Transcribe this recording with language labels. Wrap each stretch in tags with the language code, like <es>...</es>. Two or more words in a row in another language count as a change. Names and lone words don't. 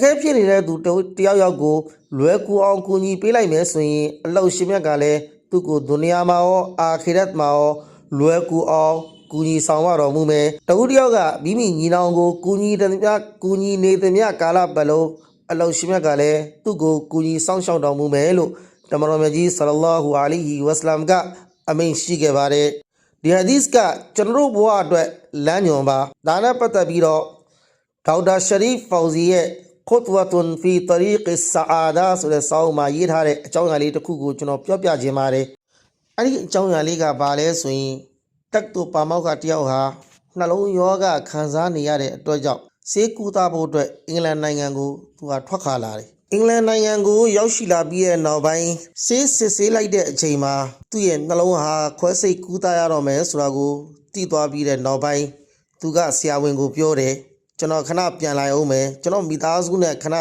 <my>ခဲဖြစ်နေတဲ့သူတယောက်ယောက်ကိုလွယ်ကူအောင်ကူညီပေးလိုက်မယ်ဆိုရင်အလောရှင်မြတ်ကလည်းသူ့ကိုဒုနီယာမှာရောအာခီရတ်မှာရောလွယ်ကူအောင်ကူညီဆောင်ရတော်မူမယ်တဦးတယောက်ကမိမိညီနောင်ကိုကူညီနေသမျှကာလပတ်လုံးအလောရှင်မြတ်ကလည်းသူ့ကိုကူညီဆောင်ရှောက်တော်မူမယ်လို့တမန်တော်မြတ်ကြီးဆလ္လာလာဟူအလိုင်ဟီဝါဆလမ်ကအမိန့်ရှိခဲ့ပါတယ်ဒီဟာဒီသ်ကကျွန်တော်တို့ဘဝအတွက်လ မ်းညွှန်ပါဒါနဲ့ပတ်သက်ပြီးတော့ဒေါက်တာရှရီဖ်ဖောဇီရဲ့ Khutwatun fi tariq as-sa'ada ဆိုတဲ့စာအုပ်မှာရေးထားတဲ့အကြောင်းအရာလေးတစ်ခုကိုကျွန်တော်ပြောပြခြင်းပါတယ်အဲ့ဒီအကြောင်းအရာလေးကဘာလဲဆိုရင်တက်တူပါမောက်ကတယောက်ဟာနှလုံးရောဂါခံစားနေရတဲ့အတွက်ကြောင့်ဆေးကုသဖို့အတွက်အင်္ဂလန်နိုင်ငံကိုသူကထွက်ခါလာ တယ်အင်္ဂလန်နိုင်ငံကိုရောက်ရှိလာပြီးတဲ့နောက်ပိုင်းဆေးလိုက်တဲ့အချိန်မှာသူ့ရဲ့နှလုံးဟာခွဲစိတ်ကုသရတော့မယ်ဆိုတာကိုသိသွားပြီးတဲ့နောက်ပိုင်းသူကဆရာဝန်ကိုပြောတယ်ကျွန်တော်ခဏပြန်လာအောင်မယ်ကျွန်တော်မိသားစုနဲ့ခဏ</my>